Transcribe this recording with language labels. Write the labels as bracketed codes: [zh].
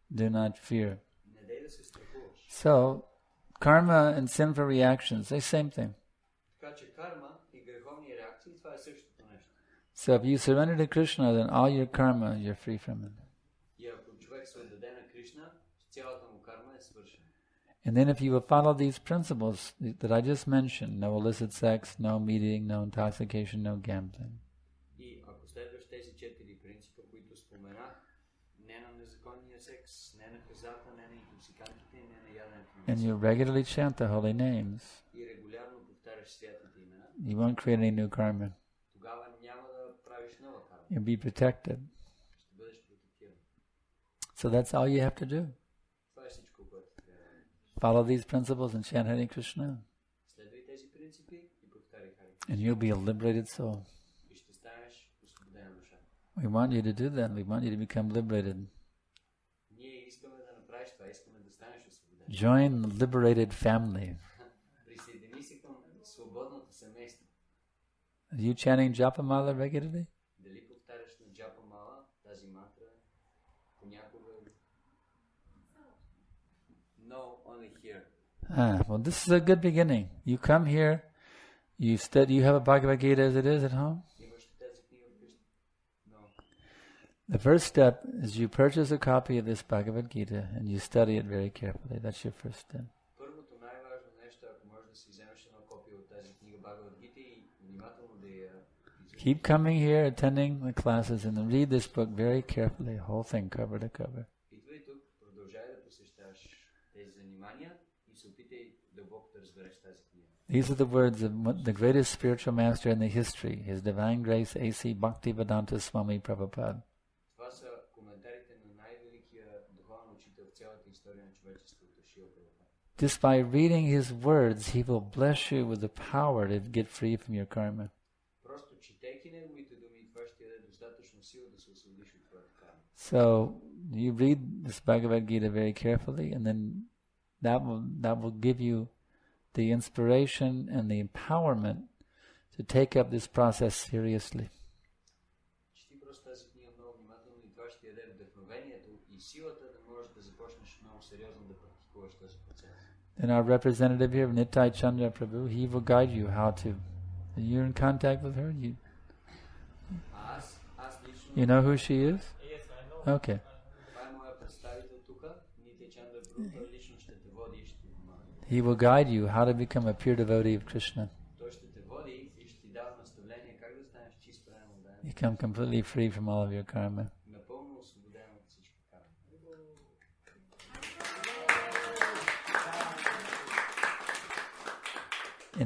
[en] Do not fear. [bg] Не дай да се страхуваш. [en] So, karma and sinful reactions, they same thing. [bg] Така че карма и греховни реакции, това е същото нещо. [en] So if you surrender to Krishna, then all your karma, you're free from it. [bg] И ако човек се отдаде на Кришна, цялата му карма е свършена. [en] And then if you will follow these principles that I just mentioned, no illicit sex, no meeting, no intoxication, no gambling. [bg] И ако следваш тези 4 принципа, които споменах, не на незаконния секс, не на хазарта, не на интоксикантите, не на яденето на [en] And you regularly chant the holy names, [bg] и регулярно повтаряш святите имена, [en] you won't create any new karma. [bg] тогава няма да правиш нова карма. [en] You'll be protected. [bg] Ще бъдеш протектиран. [en] So that's all you have to do. [bg] Това е всичко, което трябва да правиш. [en] Follow these principles and chant Hare Krishna. [bg] Следвай тези принципи и повтаряй Хари. [en] And you'll be a liberated soul. [bg] И ще станеш освободена душа. [en] We want you to do that. We want you to become liberated. [bg] Ние искаме да направиш това, искаме да станеш освободен. [en] Join the liberated family. [bg] Присъедини се към свободното семейство. [en] Are you chanting Japamala regularly? [bg] Дали повтаряш на Джапа Мала тази мантра понякога? [en] No, only here. Well, this is a good beginning. You come here, you have a Bhagavad Gita as it is at home. [bg] Имаш ли тази книга вкъщи? [en] No. The first step is you purchase a copy of this Bhagavad Gita and you study it very carefully. That's your first step. [bg] Първото най-важно нещо, ако можеш да си вземеш едно копие от тази книга Бхагавад Гита и внимателно да я изучиш. [en] Keep coming here, attending the classes, and read this book very carefully, whole thing cover to cover. [bg] Идвай тук, продължай да посещаваш тези занимания и се опитай дълбоко да разбереш тази книга. [en] These are the words of the greatest spiritual master in the history, His Divine Grace A.C. Bhaktivedanta Swami Prabhupada. [bg] Това са коментарите на най-великия духовен учител в цялата история на човечеството, Шрила Прабхупада. [en] Just by reading his words, he will bless you with the power to get free from your karma. [bg] Просто четейки неговите думи, това ще ти даде достатъчно сила да се освободиш от твоята карма. [en] So you read this Bhagavad Gita very carefully, and then that will give you the inspiration and the empowerment to take up this process seriously. [bg] Чети просто тази книга много внимателно и това ще ти даде вдъхновението и силата да можеш да започнеш много сериозно да практикуваш този процес. [en] And our representative here, Nitai Chandra Prabhu, he will guide you how to. You're in contact with her? [bg] Аз лично... [en] You know who she is? Yes, I know. Okay. [bg] Това е моя представител тук, Нитай Чандра Прабhu, той лично ще те води и ще ти помага. [en] He will guide you how to become a pure devotee of Krishna. [bg] Той ще те води и ще ти дава наставление [en] You become completely free from all of your karma. [bg] Напълно освободен от всички карми.